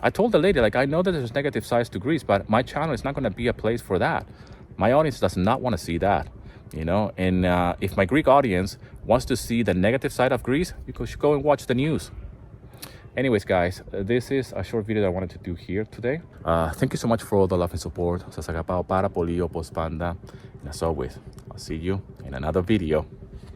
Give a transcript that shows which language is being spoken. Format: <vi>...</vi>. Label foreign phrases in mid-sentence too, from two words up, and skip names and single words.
<en>I told the lady, like, I know that there's negative sides to Greece, but my channel is not going to be a place for that. My audience does not want to see that, you know. And if my Greek audience wants to see the negative side of Greece, you should go and watch the news. Anyways, guys, this is a short video that I wanted to do here today. Thank you so much for all the love and support.</en> <el>Σας αγαπάω πάρα πολύ όπως πάντα.</el> <en>And as always, I'll see you in another video.</en>